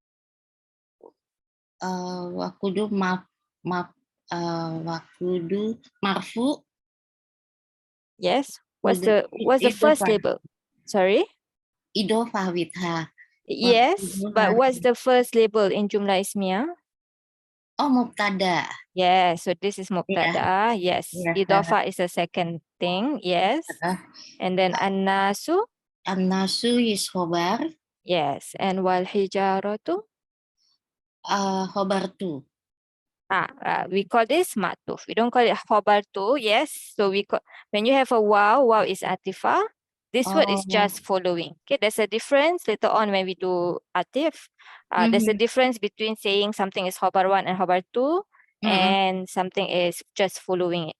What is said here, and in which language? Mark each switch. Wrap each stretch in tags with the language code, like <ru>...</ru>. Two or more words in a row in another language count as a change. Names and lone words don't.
<en>Wakudu wakudu marfu. Yes. What's the first label? Sorry? Idofa with ha. Yes, but what's the first label in</en> <ar>جملة اسمية?</ar> <en>Oh, mubtada. Yes, so this is mubtada. Yes. Idofa is the second thing. Yes. And then an-nasu? An-nasu is khobar. Yes. And</en> <ar>والحجارة?</ar> <en>Khobar tu. We call this matuf. We don't call it khobar tu. Yes. So when you have a wow is atifa. This word is just following. Okay, there's a difference later on when we do atif. There's a difference between saying something is khobar 1 and khobar 2 and something is just following it.</en>